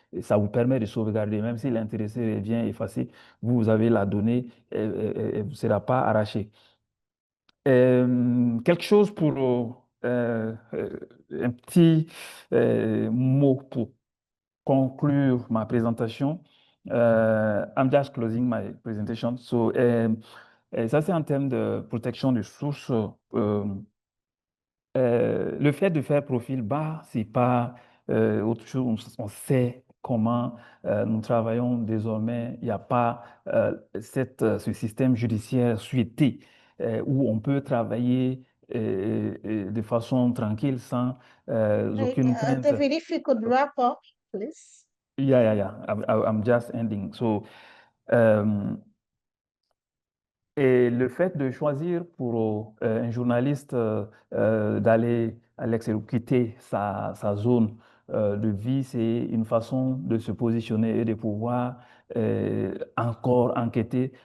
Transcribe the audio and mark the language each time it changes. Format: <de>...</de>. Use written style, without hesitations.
<fr>Et ça vous permet de sauvegarder, même si l'intéressé vient effacer, vous avez la donnée et elle ne sera pas arrachée. Quelque chose pour un petit mot pour conclure ma présentation.</fr> <en>I'm just closing my presentation.</en> <fr>So, ça, c'est en termes de protection de sources. Le fait de faire profil bas, c'est pas autre chose. On sait comment nous travaillons désormais. Il n'y a pas ce système judiciaire souhaité où on peut travailler de façon tranquille sans Hey, aucune crainte.</fr> <en>David, if you could wrap up, please. Yeah, yeah, yeah. I'm just ending.</en> <fr>So, um, et le fait de choisir pour un journaliste d'aller à l'extérieur, quitter sa zone de vie, c'est une façon de se positionner et de pouvoir encore enquêter.</fr>